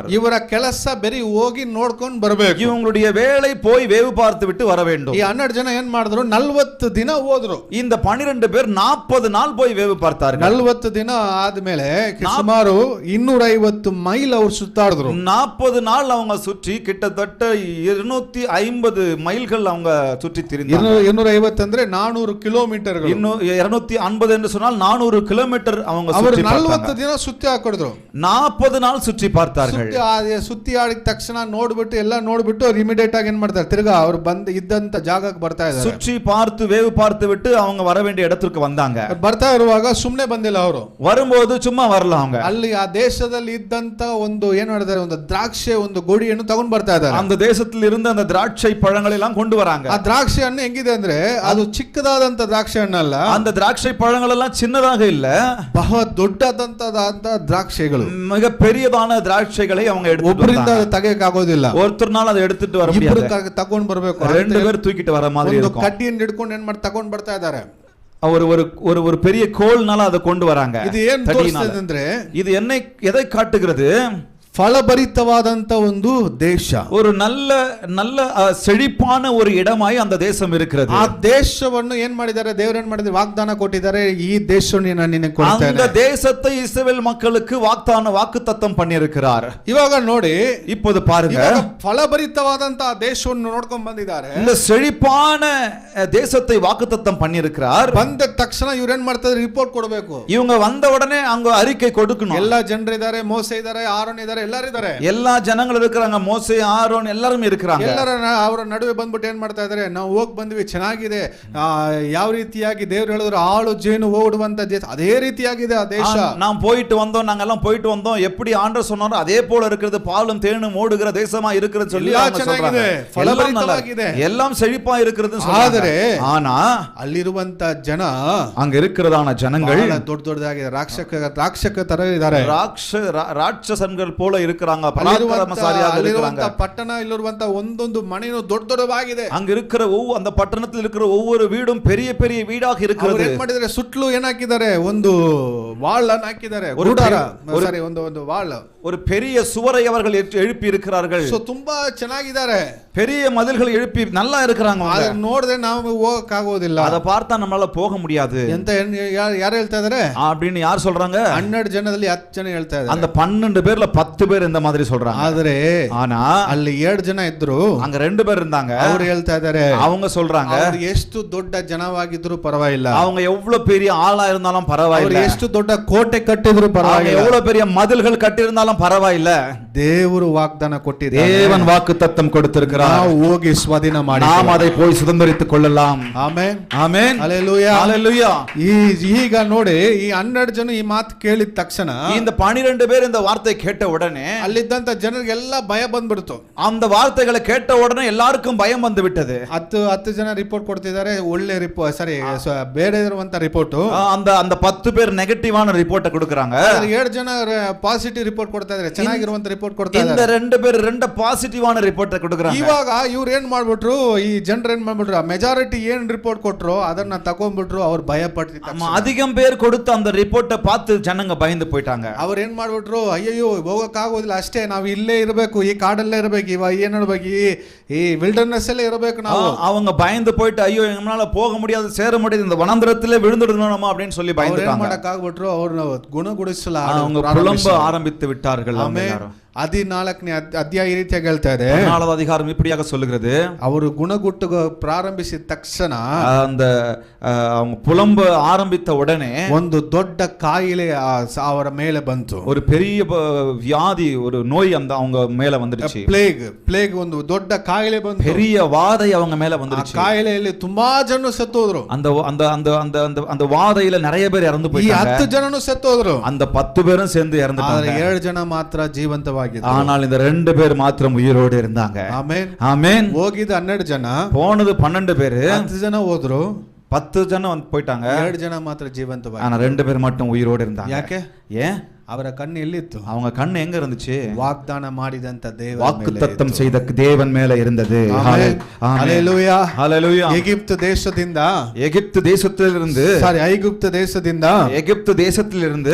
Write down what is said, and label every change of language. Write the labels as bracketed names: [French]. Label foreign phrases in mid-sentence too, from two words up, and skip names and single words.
[Kannada] ಇವರ ಕೆಲಸ ಬರೀ ಹೋಗಿ ನೋಡ್ಕೊಂಡು ಬರಬೇಕು, [Tamil] இவங்களுடைய வேலை போய் வேவு பார்த்து விட்டு வர வேண்டும். [Kannada] ಈ 12 ಜನ ಏನ್ ಮಾಡಿದ್ರು, 40 ದಿನ ಹೋದ್ರು. [Tamil] இந்த 12 பேர் 40 நாள் போய் வேவு பார்த்தார்கள். [Kannada] 40 ದಿನ ಆದ್ಮೇಲೆ ಸುಮಾರು 250 ಮೈಲ್ ಅವರು ಸುತ್ತಾಡಿದ್ರು. [Tamil] 40 நாள் அவங்க சுற்றி கிட்டத்தட்ட 250 மைல்கள் அவங்க சுற்றி திரிந்தாங்க. [Kannada] 250 ಅಂದ್ರೆ 400 ಕಿಲೋಮೀಟರ್ಗಳು. [Tamil] இன்னும் 250 என்று சொன்னால் 400 கிலோமீட்டர் அவங்க சுற்றி பார்த்தாங்க. [Kannada] 40 ದಿನ ಸುತ್ತಿ ಹಾಕಿದ್ರು. [Tamil] 40 நாள் ಸುற்றி பார்த்தார்கள். [Kannada] ಸುತ್ತಿ ಆಡಿದ ತಕ್ಷಣ ನೋಡ್ಬಿಟ್ಟು ಎಲ್ಲ ನೋಡ್ಬಿಟ್ಟು ಅವ್ರು ಇಮಿಡಿಯೇಟ್ ಆಗಿ ಏನ್ ಮಾಡ್ತಾರೆ, ತಿರ್ಗಾ ಅವ್ರು ಬಂದು ಇದ್ದಂತ ಜಾಗಕ್ಕೆ ಬರ್ತಾ ಇದ್ದಾರೆ. [Tamil] சுற்றி பார்த்து வேவு பார்த்து விட்டு அவங்க வர வேண்டிய இடத்துக்கு வந்தாங்க. [Kannada] ಬರ್ತಾ ಇರುವಾಗ ಸುಮ್ಮನೆ ಬಂದಿಲ್ಲ ಅವರು, [Tamil] வரும்போது சும்மா வரல அவங்க. [Kannada] ಅಲ್ಲಿ ಆ ದೇಶದಲ್ಲಿ ಇದ್ದಂತ ಒಂದು ಏನ್ ಮಾಡಿದ್ದಾರೆ, ಒಂದು ದ್ರಾಕ್ಷೆ ಒಂದು ಗೋಡಿಯನ್ನು ತಗೊಂಡು ಬರ್ತಾ ಇದ್ದಾರೆ. [Tamil] அந்த தேசத்தில் இருந்த அந்த திராட்சை பழங்களை எல்லாம் கொண்டு வராங்க. [Kannada] ಆ ದ್ರಾಕ್ಷಿ ಹಣ್ಣು ಹೆಂಗಿದೆ ಅಂದ್ರೆ, ಅದು ಚಿಕ್ಕದಾದಂತ ದ್ರಾಕ್ಷಿ ಹಣ್ಣಲ್ಲ, [Tamil] அந்த திராட்சை பழங்கள் எல்லாம் சின்னதாக இல்ல, [Kannada] ಬಹಳ ದೊಡ್ಡದಂತ ದ್ರಾಕ್ಷಿಗಳು, [Tamil] மிக பெரியதான திராட்சைகளை அவங்க எடுத்து [Kannada] ಒಬ್ಬರಿಂದ ತೆಗೆಯಕ್ಕೆ ಆಗೋದಿಲ್ಲ, [Tamil] ஒருத்தர்னால அதை எடுத்துட்டு வர முடியாது, [Kannada] ಇಬ್ಬರು ತಗೊಂಡು ಬರಬೇಕು, [Tamil] 2 பேர் தூக்கிட்டு வர மாதிரி இருக்கும். [Kannada] ಕಡ್ಡಿಯನ್ನು ಹಿಡ್ಕೊಂಡು ಏನ್ ಮಾಡಿ ತಗೊಂಡು ಬರ್ತಾ ಇದ್ದಾರೆ. [Tamil] ஒரு பெரிய கோல்னால அதை கொண்டு வராங்க. [Kannada] ಇದು ಏನ್ ತೋರಿಸ್ತದೆ ಅಂದ್ರೆ, [Tamil] இது எதை காட்டுகிறது, [Kannada] ಫಲಭರಿತವಾದಂತ ಒಂದು ದೇಶ, [Tamil] ஒரு நல்ல செழிப்பான ஒரு இடமாய் அந்த தேசம் இருக்கிறது. [Kannada] ಆ ದೇಶವನ್ನು ಏನ್ ಮಾಡಿದ್ದಾರೆ, ದೇವರು ಏನ್ ಮಾಡಿದ್ದಾರೆ, ವಾಗ್ದಾನ ಕೊಟ್ಟಿದ್ದಾರೆ, ಈ ದೇಶವನ್ನು ನಾನು ನಿನಗೆ ಕೊಡ್ತೇನೆ. [Tamil] அந்த தேசத்தை இஸ்ரவேல் மக்களுக்கு வாக்குத்தத்தம் பண்ணியிருக்கிறார். [Kannada] ಇವಾಗ ನೋಡಿ, [Tamil] இப்போது பாருங்க, [Kannada] ಫಲಭರಿತವಾದಂತ ದೇಶವನ್ನು ನೋಡ್ಕೊಂಡು ಬಂದಿದ್ದಾರೆ. [Tamil] இந்த செழிப்பான தேசத்தை வாக்குத்தத்தம் பண்ணியிருக்கிறார். [Kannada] ಬಂದ ತಕ್ಷಣ ಇವ್ರು ಏನ್ ಮಾಡ್ತಾರೆ, ರಿಪೋರ್ಟ್ ಕೊಡಬೇಕು. [Tamil] இவங்க வந்த உடனே அங்க அறிக்கை கொடுக்கணும். [Kannada] ಎಲ್ಲಾ ಜನರಿದ್ದಾರೆ, ಮೋಸೆ ಇದ್ದಾರೆ, ಆರೋನ್ ಇದ್ದಾರೆ, ಎಲ್ಲರೂ ಇದ್ದಾರೆ, [Tamil] எல்லா ஜனங்களும் இருக்கிறாங்க, மோசே ஆரோன் எல்லாரும் இருக்கிறாங்க. [Kannada] ಎಲ್ಲರ ಅವರ ನಡುವೆ ಬಂದ್ಬಿಟ್ಟು ಏನ್ ಮಾಡ್ತಾ ಇದ್ದಾರೆ, ನಾವು ಹೋಗಿ ಬಂದ್ವಿ, ಚೆನ್ನಾಗಿದೆ, ಯಾವ ರೀತಿಯಾಗಿ ದೇವ್ರು ಹೇಳಿದ್ರು ಆಳು ಜೇನು ಓಡುವಂತ ದೇಶ, ಅದೇ ರೀತಿಯಾಗಿದೆ ಆ ದೇಶ. [Tamil] நாம் போயிட்டு வந்தோம், நாங்க எல்லாம் போயிட்டு வந்தோம், எப்படி ஆண்டவர் சொன்னாரோ அதே போல இருக்கிறது, பாலும் தேனும் ஓடுகிற தேசமா இருக்கிறது சொல்லி [Kannada] ಚೆನ್ನಾಗಿದೆ, ಫಲಭರಿತವಾಗಿದೆ, [Tamil] எல்லாம் செழிப்பா இருக்கிறது. [Kannada] ಆದರೆ [Tamil] ஆனா [Kannada] ಅಲ್ಲಿರುವಂತ ಜನ, [Tamil] அங்க இருக்கிறதான ஜனங்கள் [Kannada] ದೊಡ್ಡದಾಗಿದೆ, ರಾಕ್ಷಕ ತರ ಇದ್ದಾರೆ, [Tamil] ராட்சசன்கள் போல இருக்கிறாங்க, பராக்கிரமசாலியாக இருக்கிறாங்க. [Kannada] ಪಟ್ಟಣ ಇಲ್ಲಿರುವಂತ ಒಂದೊಂದು ಮನೆಯೂ ದೊಡ್ಡದಾಗಿದೆ. [Tamil] அங்க இருக்கிற அந்த பட்டணத்தில் இருக்கிற ஒவ்வொரு வீடும் பெரிய பெரிய வீடாக இருக்கிறது. [Kannada] ಏನ್ ಮಾಡಿದ್ದಾರೆ, ಸುತ್ತಲೂ ಏನ್ ಹಾಕಿದ್ದಾರೆ, ಒಂದು ವಾಲ್ ಅನ್ನು ಹಾಕಿದ್ದಾರೆ, ಒಂದು ವಾಲ್, [Tamil] ஒரு பெரிய சுவரை அவர்கள் எழுப்பி இருக்கிறார்கள். [Kannada] ತುಂಬಾ ಚೆನ್ನಾಗಿದ್ದಾರೆ, [Tamil] பெரிய மதில்கள் எழுப்பி நல்லா இருக்கிறாங்க. [Kannada] ನೋಡಿದ್ರೆ ನಾವು ಹೋಗಕ್ ಆಗೋದಿಲ್ಲ, [Tamil] அதை பார்த்தா நம்மளால போக முடியாது [Kannada] ಎಂತ ಯಾರು ಹೇಳ್ತಾ ಇದಾರೆ [Tamil] அப்படின்னு யார் சொல்றாங்க? [Kannada] 12 ಜನದಲ್ಲಿ 10 ಜನ ಹೇಳ್ತಾ ಇದ್ದಾರೆ. [Tamil] அந்த 12 பேர்ல 10 பேர் இந்த மாதிரி சொல்றாங்க. [Kannada] ಆದ್ರೆ [Tamil] ஆனா [Kannada] ಅಲ್ಲಿ 7 ಜನ ಇದ್ರು, [Tamil] அங்க 2 பேர் இருந்தாங்க. [Kannada] ಅವರು ಹೇಳ್ತಾ ಇದ್ದಾರೆ, [Tamil] அவங்க சொல்றாங்க, [Kannada] ಅವರು ಎಷ್ಟು ದೊಡ್ಡ ಜನವಾಗಿದ್ರು ಪರವಾಗಿಲ್ಲ, [Tamil] அவங்க எவ்வளவு பெரிய ஆளா இருந்தாலும் பரவாயில்லை, [Kannada] ಎಷ್ಟು ದೊಡ್ಡ ಕೋಟೆ ಕಟ್ಟಿದ್ರು ಪರವಾಗಿಲ್ಲ, [Tamil] எவ்வளவு பெரிய மதில்கள் கட்டி இருந்தாலும் பரவாயில்லை, [Kannada] ದೇವರು ವಾಗ್ದಾನ ಕೊಟ್ಟಿದ್ದಾರೆ, [Tamil] தேவன் வாக்குத்தத்தம் கொடுத்திருக்கிறார், [Kannada] ನಾವು ಹೋಗಿ ಸ್ವಾಧೀನ ಮಾಡಿ [Tamil] நாம் அதை போய் சுதந்தரித்துக் கொள்ளலாம். [Kannada] ಆಮೆನ್, ಆಮೆನ್, ಹಲ್ಲೆಲೂಯಾ, ಹಲ್ಲೆಲೂಯಾ. ಈಗ ನೋಡಿ, ಈ 12 ಜನ ಈ ಮಾತು ಕೇಳಿದ ತಕ್ಷಣ, [Tamil] இந்த 12 பேர் இந்த வார்த்தை கேட்ட உடனே [Kannada] ಅಲ್ಲಿದ್ದಂತ ಜನರಿಗೆಲ್ಲ ಭಯ ಬಂದ್ಬಿಡ್ತು. [Tamil] அந்த வார்த்தைகளை கேட்ட உடனே எல்லாருக்கும் பயம் வந்து விட்டது. [Kannada] 10 ಜನ ರಿಪೋರ್ಟ್ ಕೊಡ್ತಿದ್ದಾರೆ, ಒಳ್ಳೆ ರಿಪೋರ್ಟ್, ಸರಿ ಬೇರೆ ಇರುವಂತ ರಿಪೋರ್ಟ್. [Tamil] அந்த 10 பேர் நெகட்டிவான ரிப்போர்ட் கொடுக்கறாங்க, [Kannada] 7 ಜನ ಪಾಸಿಟಿವ್ ರಿಪೋರ್ಟ್ ಕೊಡ್ತಾ ಇದ್ದಾರೆ, ಚೆನ್ನಾಗಿರುವಂತ ರಿಪೋರ್ಟ್ ಕೊಡ್ತಾ ಇದ್ದಾರೆ. [Tamil] இந்த 2 பேர் 2 பாசிಟಿவான ರಿಪೋರ್ಟ್ கொடுக்கறாங்க. [Kannada] ಇವಾಗ ಇವ್ರು ಏನ್ ಮಾಡ್ಬಿಟ್ರು, ಈ ಜನರು ಏನ್ ಮಾಡ್ಬಿಟ್ರು, ಮೆಜಾರಿಟಿ ಏನ್ ರಿಪೋರ್ಟ್ ಕೊಟ್ರು ಅದನ್ನ ತಗೊಂಡ್ಬಿಟ್ರು, ಅವ್ರು ಭಯ ಪಟ್ಟಿದ್ರು. [Tamil] அதிகம் பேர் கொடுத்த அந்த ரிப்போர்ட்டை பார்த்து ஜனங்க பயந்து போயிட்டாங்க. [Kannada] ಅವ್ರು ಏನ್ ಮಾಡ್ಬಿಟ್ರು, ಅಯ್ಯಯ್ಯೋ ಹೋಗಕ್ ಆಗೋದಿಲ್ಲ, ಅಷ್ಟೇ ನಾವು ಇಲ್ಲೇ ಇರಬೇಕು, ಈ ಕಾಡಲ್ಲೇ ಇರಬೇಕು, ಇವ ಏನ್ ಇರಬೇಕು, ಈ ವಿಲ್ಡರ್ನೆಸ್ ಅಲ್ಲೇ ಇರಬೇಕು ನಾವು. [Tamil] அவங்க பயந்து போயிட்டு, ஐயோ நம்மளால போக முடியாது, சேர முடியாது, இந்த வனாந்திரத்திலே விழுந்துடணும் நம்ம அப்படின்னு சொல்லி பயந்துட்டாங்க. [Kannada] ಮಾಡಕ್ ಆಗ್ಬಿಟ್ರು, ಅವ್ರನ್ನ ಗುಣಗುಡಿಸಲ [Tamil] அவங்க புலம்ப ஆரம்பித்து விட்டார்கள். எல்லாரும் [Kannada] 14ನೇ ಅಧ್ಯಾಯ ಈ ರೀತಿಯಾಗಿ ಹೇಳ್ತಾ ಇದೆ. [Tamil] 14வது அதிகாரம் இப்படியாக சொல்லுகிறது, [Kannada] ಅವರು ಗುಣಗುಟ್ಟು ಪ್ರಾರಂಭಿಸಿದ ತಕ್ಷಣ, [Tamil] அந்த அவங்க புலம்ப ஆரம்பித்த உடனே [Kannada] ಒಂದು ದೊಡ್ಡ ಕಾಯಿಲೆ ಅವರ ಮೇಲೆ ಬಂತು. [Tamil] ஒரு பெரிய வியாதி, ஒரு நோய் அந்த அவங்க மேல வந்துருச்சு. [Kannada] ಪ್ಲೇಗ್ ಒಂದು ದೊಡ್ಡ ಕಾಯಿಲೆ ಬಂತು, [Tamil] பெரிய வாதை அவங்க மேல வந்துருச்சு. [Kannada] ಕಾಯಿಲೆಯಲ್ಲಿ ತುಂಬಾ ಜನ ಸತ್ತೋದ್ರು. [Tamil] அந்த அந்த அந்த அந்த அந்த அந்த வாதையில நிறைய பேர் இறந்து போயிட்டாங்க. [Kannada] 10 ಜನನು ಸತ್ತೋದ್ರು. [Tamil] அந்த 10 பேரும் சேர்ந்து இறந்துட்டாங்க. [Kannada] 7 ಜನ ಮಾತ್ರ ಜೀವಂತವಾಗಿದ್ರು. [Tamil] ஆனால் இந்த 2 பேர் மாத்திரம் உயிரோடு இருந்தாங்க. [Kannada] ಆಮೆನ್, [Tamil] ஆமென். [Kannada] ಹೋಗಿದ 12 ಜನ, [Tamil] போனது 12 பேர், [Kannada] 10 ಜನ ಹೋದ್ರು, [Tamil] 10 ಜನ வந்து போயிட்டாங்க. [Kannada] 2 ಜನ ಮಾತ್ರ ಜೀವಂತವಾಗಿ. [Tamil] ஆனா 2 பேர் மட்டும் உயிரோடு இருந்தாங்க. [Kannada] ಯಾಕೆ? [Tamil] ஏன்? [Kannada] ಅವರ ಕಣ್ಣು ಎಲ್ಲಿತ್ತು? [Tamil] அவங்க கண்ணு எங்க இருந்துச்சு? [Kannada] ವಾಗ್ದಾನ ಮಾಡಿದಂತ ದೇವರ [Tamil] வாக்குத்தத்தம் செய்த தேவன் மேல இருந்தது. ஹalleluya, ஹalleluya. எகிப்து தேசದಿಂದ, எகிப்து தேசத்திலிருந்து, [Kannada] ಐಗುಪ್ತ ದೇಶದಿಂದ, [Tamil] எகிப்து தேசத்திலிருந்து